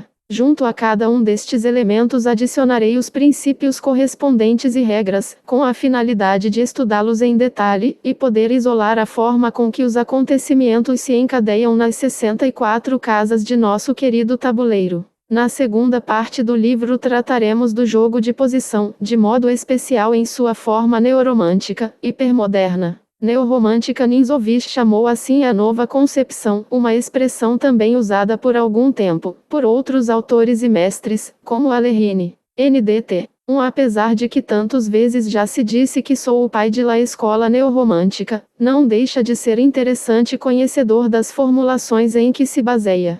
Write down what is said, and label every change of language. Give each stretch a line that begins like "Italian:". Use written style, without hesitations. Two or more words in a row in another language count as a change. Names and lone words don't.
Portuguese: Junto a cada um destes elementos adicionarei os princípios correspondentes e regras, com a finalidade de estudá-los em detalhe, e poder isolar a forma com que os acontecimentos se encadeiam nas 64 casas de nosso querido tabuleiro. Na segunda parte do livro trataremos do jogo de posição, de modo especial em sua forma neoromântica, hipermoderna. Neorromântica Nirnzovich chamou assim a nova concepção, uma expressão também usada por algum tempo, por outros autores e mestres, como Alekhine. NDT. Apesar de que tantas vezes já se disse que sou o pai de la escola neorromântica, não deixa de ser interessante conhecedor das formulações em que se baseia.